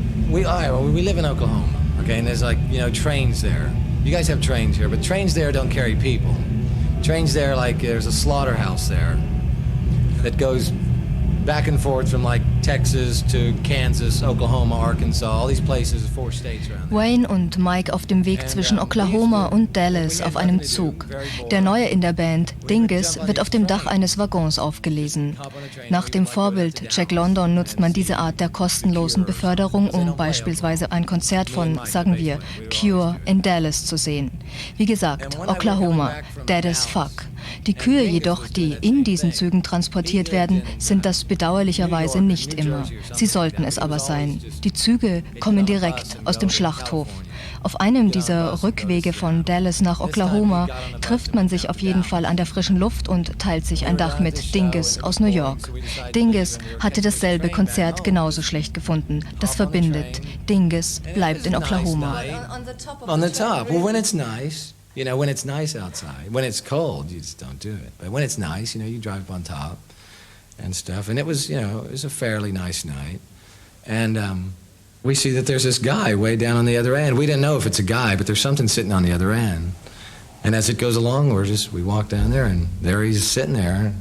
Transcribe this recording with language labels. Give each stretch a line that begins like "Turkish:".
English: We live in Oklahoma, okay, and there's like, you know, trains there. You guys have trains here, but trains there don't carry people. Trains there, like, there's a slaughterhouse there that goes back and forth from like Texas to Kansas, Oklahoma, Arkansas, all these places, 4 states around there.
German: Wayne und Mike auf dem Weg zwischen Oklahoma und Dallas auf einem Zug. Der Neue in der Band, Dingus, wird auf dem Dach eines Waggons aufgelesen. Nach dem Vorbild Jack London nutzt man diese Art der kostenlosen Beförderung, um beispielsweise ein Konzert von, sagen wir, Cure in Dallas zu sehen. Wie gesagt, Oklahoma,
English: dead as fuck.
German: Die Kühe jedoch, die in diesen Zügen transportiert werden, sind das bedauerlicherweise nicht immer. Sie sollten es aber sein. Die Züge kommen direkt aus dem Schlachthof. Auf einem dieser Rückwege von Dallas nach Oklahoma trifft man sich auf jeden Fall an der frischen Luft und teilt sich ein Dach mit Dingus aus New York. Dingus hatte dasselbe Konzert genauso schlecht gefunden. Das verbindet. Dingus bleibt in Oklahoma.
English: On the top. Well, when it's nice. You know, when it's nice outside. When it's cold, you just don't do it. But when it's nice, you know, you drive up on top and stuff. And it was, you know, it was a fairly nice night. And we see that there's this guy way down on the other end. We didn't know if it's a guy, but there's something sitting on the other end. And as it goes along, we walk down there, and there he's sitting there.